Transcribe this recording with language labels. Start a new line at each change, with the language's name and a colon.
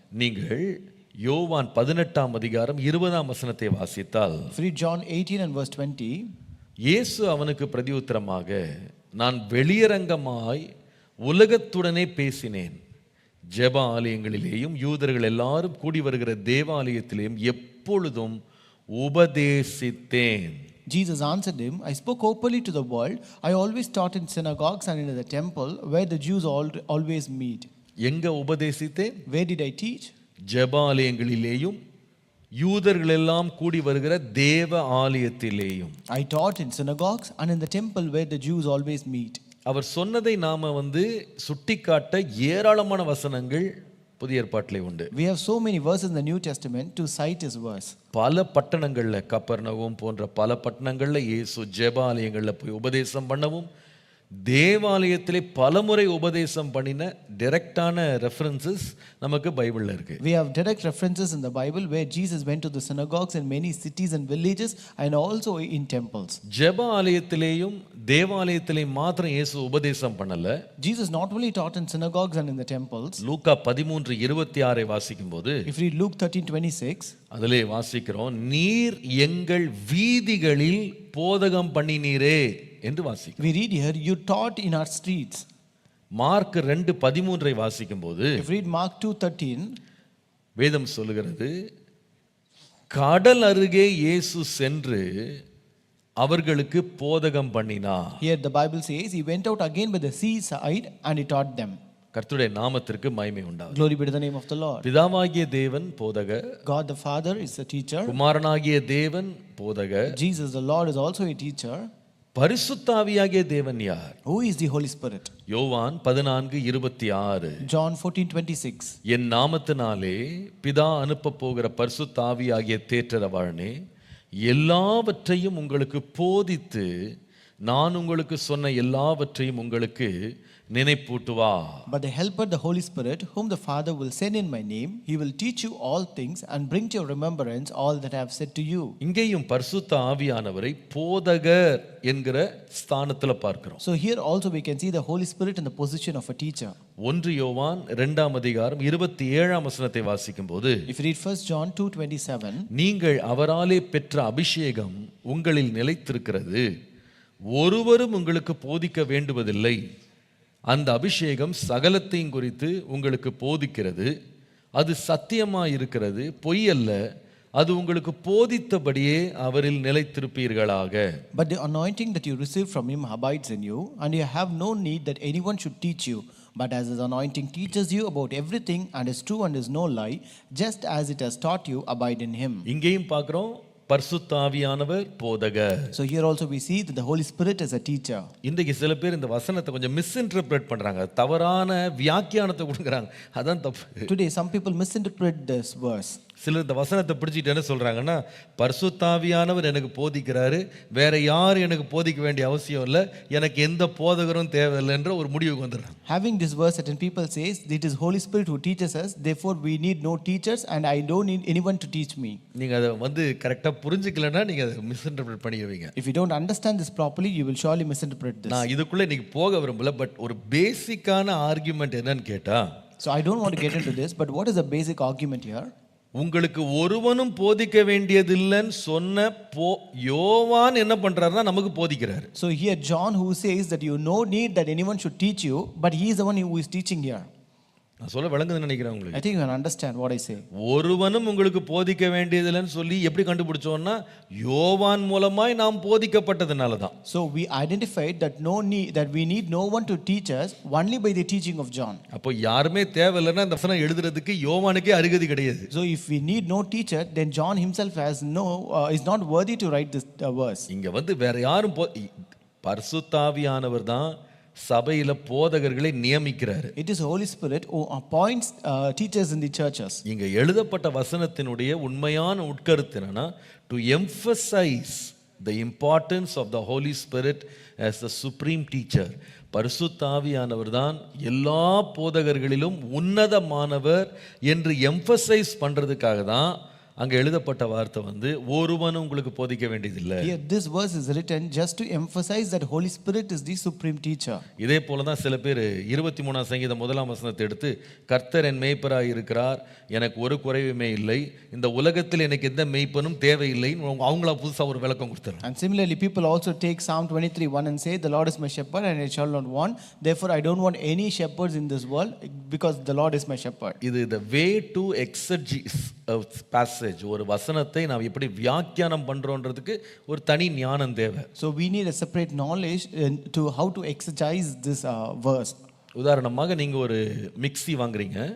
Tamil: நீங்கள் யோவான் 18ஆம் அதிகாரம் 20ஆம் வசனத்தை வாசித்தால்,
English: Read John 18 and verse 20.
Tamil: இயேசு அவனுக்கு பிரதியுத்தரமாக, நான் வெளியரங்கமாய் உலகத்துடனே பேசினேன், ஜெப ஆலயங்களிலேயும் யூதர்கள் எல்லாரும் கூடி வருகிற தேவாலயத்திலேயும் எப்பொழுதும் உபதேசித்தேன்.
English: Jesus answered him, I spoke openly to the world. I always taught in synagogues and in the temple where the Jews always meet.
Tamil: எங்க உபதேசித்தேன்?
English: Where did I teach?
Tamil: ஜெபாலயங்களிலேயும் யூதர்கள் எல்லாம் கூடி வருகிற தேவ ஆலயத்திலேயும்.
English: I taught in synagogues and in the temple where the Jews always meet.
Tamil: அவர் சொன்னதை நாம சுட்டிக்காட்ட ஏராளமான வசனங்கள் புதிய ஏற்பாட்டிலே உண்டு.
English: We have so many verses in the New Testament to cite his verse.
Tamil: பல பட்டணங்கள்ல, கப்பர்நகூம் போன்ற பல பட்டணங்கள்ல இயேசு ஜெபாலயங்கள்ல போய் உபதேசம் பண்ணவும், தேவாலயத்திலே பலமுறை உபதேசம் பண்ணின டைரக்டான ரெஃபரன்சஸ் நமக்கு பைபிள்ல இருக்கு.
English: We have direct references in the Bible where Jesus went to the synagogues in many cities and villages and also in temples.
Tamil: ஜெபாலயத்திலேயும் தேவாலயத்திலேயும் மாத்திரம் இயேசு உபதேசம் பண்ணல.
English: Jesus not only taught in synagogues and in the temples.
Tamil: லூக்கா 13:26 வாசிக்கும்போது,
English: if we read Luke 13:26,
Tamil: அதிலே வாசிக்கிறோம், நீர் எங்கள் வீதிகளில் போதகம் பண்ணினீரே என்று வாசிக்கிறோம்.
English: We read here, you taught in our streets.
Tamil: Mark 2:13 வாசிக்கும்போது,
English: if we read Mark 2:13,
Tamil: வேதம் சொல்லுகிறது, கடல் அருகே இயேசு சென்று அவர்களுக்கு போதகம் பண்ணினார்.
English: Here the Bible says he went out again by the seaside and he taught them.
Tamil: கர்த்தருடைய நாமத்திற்கு மகிமை உண்டாவதாக.
English: Glory be to the name of the Lord.
Tamil: பிதாவாகிய தேவன் போதகர்,
English: God the Father is the teacher.
Tamil: குமாரனாகிய தேவன் போதகர்,
English: Jesus the Lord is also a teacher.
Tamil: பரிசுத்த ஆவியாகிய தேவன் யார்?
English: Who is the Holy Spirit?
Tamil: யோவான் 14:26.
English: John 14:26.
Tamil: என் நாமத்தினாலே பிதா அனுப்ப போகிற பரிசுத்த ஆவியாகிய தேற்றரவாளனே எல்லாவற்றையும் உங்களுக்கு போதித்து நான் உங்களுக்கு சொன்ன எல்லாவற்றையும் உங்களுக்கு நினைப்பூட்டுவா.
English: But the helper, the Holy Spirit, whom the Father will send in my name, he will teach you all things and bring to your remembrance all that I have said to you.
Tamil: இங்கேயும் பரிசுத்த ஆவியானவரை போதகர் என்கிற ஸ்தானத்துல பார்க்கிறோம்.
English: So here also we can see the Holy Spirit in the position of a teacher.
Tamil: 1 யோவான் 2:27 வாசிக்கும்போது,
English: if you read 1 John 2:27,
Tamil: நீங்கள் அவராலே பெற்ற அபிஷேகம் உங்களில் நிலைத்திருக்கிறது, ஒருவரும் உங்களுக்கு போதிக்க வேண்டுவதில்லை, அந்த அபிஷேகம் சகலத்தையும் குறித்து உங்களுக்கு போதிக்கிறது, அது சத்தியமாய் இருக்கிறது, பொய் அல்ல, அது உங்களுக்கு போதித்தபடியே அவரில் நிலைத்திருப்பீர்களாக.
English: But the anointing that you receive from him abides in you, and you have no need that anyone should teach you, but as his anointing teaches you about everything and is true and is no lie, just as it has taught you, abide in him.
Tamil: இங்கேயும் பார்க்கிறோம், பரிசுத்த ஆவியானவர் போதகர்.
English: So here also we see that the Holy Spirit is a teacher.
Tamil: இன்றைக்கு சில பேர் இந்த வசனத்தை கொஞ்சம் மிஸ்இன்டர்பிரேட் பண்றாங்க, தவறான வியாக்கியானத்தை கொடுக்குறாங்க, அதான் தப்பு.
English: Today some people misinterpret this verse.
Tamil: சிலர் இந்த வசனத்தை பிடிச்சிட்டு என்ன சொல்றாங்கன்னா, பரிசுத்த ஆவியானவர் எனக்கு போதிக்கிறாரு, வேற யாரும் எனக்கு போதிக்க வேண்டிய அவசியம் இல்லை, எனக்கு எந்த போதகரும் தேவையில்லைன்ற ஒரு முடிவுக்கு வந்துடுறாங்க.
English: Having this verse, certain people says it is Holy Spirit who teaches us, therefore we need no teachers and I don't need anyone to teach me.
Tamil: நீங்க அதை கரெக்டா புரிஞ்சுக்கலன்னா நீங்க அதை மிஸ்இன்டர்பிரேட் பண்ணிடுவீங்க.
English: If you don't understand this properly, you will surely misinterpret this.
Tamil: நான் இதுக்குள்ள இன்னைக்கு போக விரும்பல, பட் ஒரு பேசிக்கான ஆர்குமெண்ட் என்னன்னு கேட்டா,
English: So I don't want to get into this, but what is the basic argument here?
Tamil: உங்களுக்கு ஒருவனும் போதிக்க வேண்டியதில்லைன்னு சொன்ன யோவான் என்ன பண்றாருன்னா நமக்கு போதிக்கிறாரு.
English: So here John who says that you no need that anyone should teach you, but he is the one who is teaching here.
Tamil: நான் சொல்ல விளங்குதுன்னு நினைக்கிறேன் உங்களுக்கு.
English: I think you can understand what I say.
Tamil: ஒருவனும் உங்களுக்கு போதிக்க வேண்டியதில்லைன்னு சொல்லி எப்படி கண்டுபிடிச்சோம்னா, யோவான் மூலமாய் நாம் போதிக்கப்பட்டதனால தான்.
English: So we identified that we need no one to teach us only by the teaching of John.
Tamil: அப்போ யாருமே தேவையில்லைன்னா இந்த வசனம் எழுதுறதுக்கு யோவானுக்கே அருகதை கிடையாது.
English: So if we need no teacher, then John himself is not worthy to write this verse.
Tamil: இங்க வேற யாரும் பரிசுத்த ஆவியானவர் தான் சபையில போதகர்களை நியமிக்கிறார்.
English: It is Holy Spirit who appoints teachers in the churches.
Tamil: இங்க எழுதப்பட்ட வசனத்தினுடைய உண்மையான உட்கருத்து என்னன்னா,
English: to emphasize the importance of the Holy Spirit as the supreme teacher.
Tamil: பரிசுத்த ஆவியானவர் தான் எல்லா போதகர்களிலும் உன்னதமானவர் என்று எம்பசைஸ் பண்றதுக்காக தான் அங்க எழுதப்பட்ட வார்த்தை ஒருவனும் உங்களுக்கு போதிக்க வேண்டியதில்லை.
English: Here this verse is written just to emphasize that Holy Spirit is the supreme teacher.
Tamil: இதே போல தான் சில பேர் 23ஆம் சங்கீதம் 1ஆம் வசனத்தை எடுத்து, கர்த்தர் என் மேய்ப்பராய் இருக்கிறார், எனக்கு ஒரு குறைவுமே இல்லை, இந்த உலகத்தில் எனக்கு எந்த மேய்ப்பனும் தேவையில்லைன்னு அவங்களா புதுசா ஒரு விளக்கம் கொடுத்தாங்க.
English: And similarly people also take Psalm 23:1 and say the Lord is my shepherd and I shall not want, therefore I don't want any shepherds in this world because the Lord is my shepherd.
Tamil: இது
English: the way to exegete a passage
Tamil: passage, ஒரு வசனத்தை நாம் எப்படி வியாக்கியானம் பண்றோன்றதுக்கு ஒரு தனி ஞானம் தேவை.
English: So we need a separate knowledge to how to exegete this verse.
Tamil: உதாரணமாக நீங்க ஒரு மிக்ஸி வாங்குறீங்க,